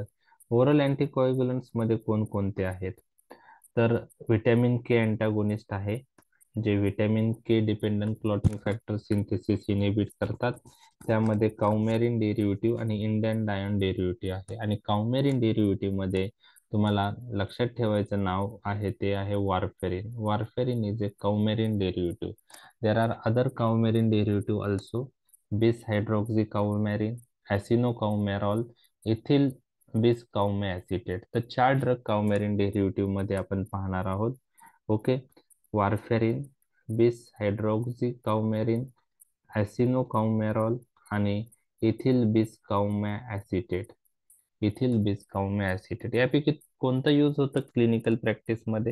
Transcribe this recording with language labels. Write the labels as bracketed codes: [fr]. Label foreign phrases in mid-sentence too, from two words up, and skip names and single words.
[en] oral anticoagulants [mr] मध्ये कोणकोणते आहेत? तर [en] vitamin K antagonist [mr] आहे, जे [en] vitamin K dependent clotting factor synthesis inhibit [mr] करतात. त्यामध्ये [en] coumarin derivative [mr] आणि [en] indandione derivative [mr] आहे. आणि [en] coumarin derivative [mr] मध्ये तुम्हाला लक्षात ठेवायचं नाव आहे ते आहे वारफेरिन. [en] warfarin is a coumarin derivative. There are other coumarin derivative also: bis hydroxycoumarin, acinocoumarol, ethyl bis acetate. [mr] तर 4 ड्रग [en] coumarin derivative [mr] मध्ये आपण पाहणार आहोत. ओके, वारफेरिन, बिस हायड्रॉक्झिकाउमेरिन, ॲसिनोकाउमेरॉल आणि इथिल बिसकाउमा ॲसिटेट. इथिल बिसकाउमा ॲसिटेट यापैकी कोणतं यूज होतं [en] clinical practice [mr] मध्ये?